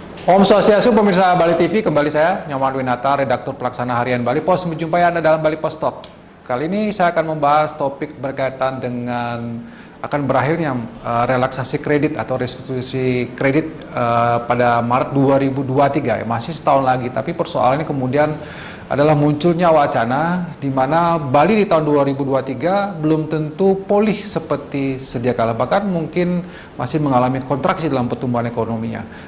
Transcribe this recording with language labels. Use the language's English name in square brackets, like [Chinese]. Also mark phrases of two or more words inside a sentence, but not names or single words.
[Balinese] Om Swastiastu, [Indonesian] pemirsa Bali TV, kembali saya, Nyoman Winata, redaktur pelaksana harian Bali Pos, menjumpai Anda dalam Bali Pos Talk. Kali ini saya akan membahas topik berkaitan dengan akan berakhirnya relaksasi kredit atau restitusi kredit pada Maret 2023, ya, masih setahun lagi. Tapi persoalannya kemudian adalah munculnya wacana di mana Bali di tahun 2023 belum tentu pulih seperti sedia kala, bahkan mungkin masih mengalami kontraksi dalam pertumbuhan ekonominya.